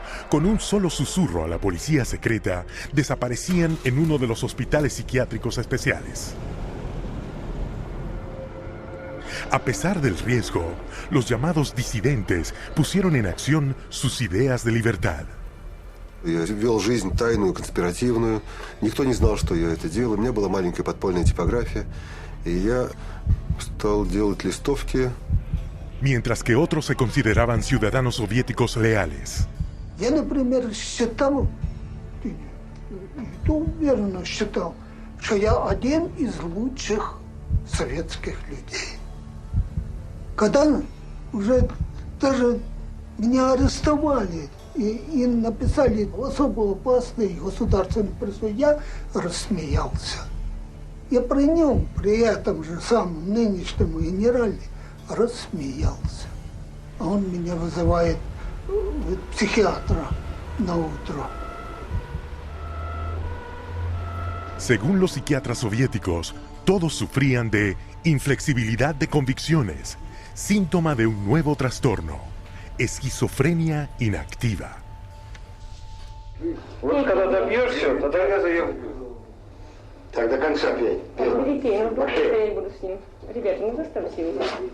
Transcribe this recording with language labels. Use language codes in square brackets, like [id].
[es] Con un solo susurro a la policía secreta, desaparecían en uno de los hospitales psiquiátricos especiales. A pesar del riesgo, los llamados disidentes pusieron en acción sus ideas de libertad. [ru] Я вел жизнь тайную, конспиративную. Никто не знал, что я это делаю. У меня была маленькая подпольная типография. И я стал делать листовки. [es] Mientras que otros se consideraban ciudadanos soviéticos leales. [ru] Я, например, считал, и уверенно считал, что я один из лучших советских людей. Когда уже даже меня арестовали и написали особо опасный государственный призыв, я рассмеялся. Я при нем, при этом же самом нынешнем генерале, рассмеялся. А он меня вызывает psiquiatra na utro. [es] Según los psiquiatras soviéticos, todos sufrían de inflexibilidad de convicciones, síntoma de un nuevo trastorno, esquizofrenia inactiva. [ru] Вот когда добьешься, тогда я заем. Так до конца пей. Перепей, я буду с ним. Ребята, не заставьте его.